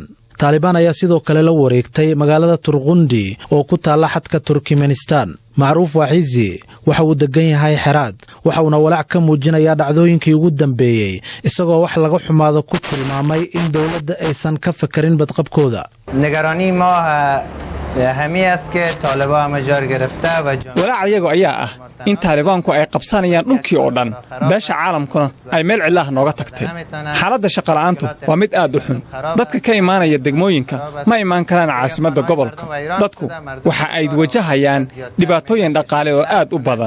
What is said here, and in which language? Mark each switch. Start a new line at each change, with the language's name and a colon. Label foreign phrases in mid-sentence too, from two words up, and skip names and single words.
Somali: Taliban ayaa sidoo kale la wareegtay magaalada Turqundi oo ku taala xadka Turkmenistan. Macruuf Waxizi waxa uu degan yahay Herat, waxa uu walaac ka muujinayaa dhacdooyinkii ugu dambeeyay isagoo wax laga xumaado ku tilmaamay in dawladda aysan ka fakarin badqabkooda.
Persian: نگرانی ما همین است که طالبان مجار گرفته و
Somali: walaac iyagu ayaa ah in Talibanku ay qabsanayaan dhulkii oo dhan, beesha caalamkuna ay meel cilaah nooga tagtay. xaaladda shaqo la'aantu waa mid aad u xun. dadka ka imaanaya degmooyinka ma imaan karaan caasimadda gobolka. dadku waxa ay wajahayaan dhibaatooyin dhaqaale oo aad u badan.